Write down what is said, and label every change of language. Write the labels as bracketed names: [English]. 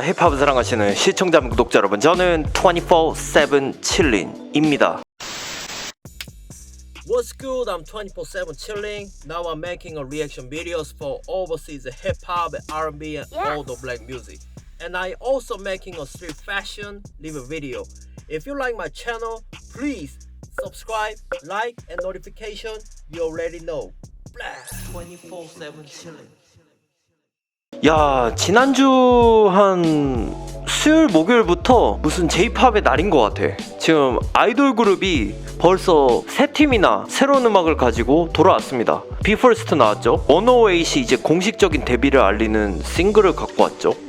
[Korean] 힙합을 사랑하시는 시청자 구독자 여러분, 저는 24/7 칠린입니다. [English] What's good? I'm 24/7 chilling. Now I'm making a reaction videos for overseas hip hop, R&B, and all the black music. And I also making a street fashion review video. If you like my channel, please subscribe, like, and notification. You already know. 24/7 chilling. [Korean] 야, 지난주 한 수요일 목요일부터 무슨 J-팝의 날인 것 같아. 지금 아이돌 그룹이 벌써 세 팀이나 새로운 음악을 가지고 돌아왔습니다. 비퍼스트 나왔죠. 원어웨이시 이제 공식적인 데뷔를 알리는 싱글을 갖고 왔죠.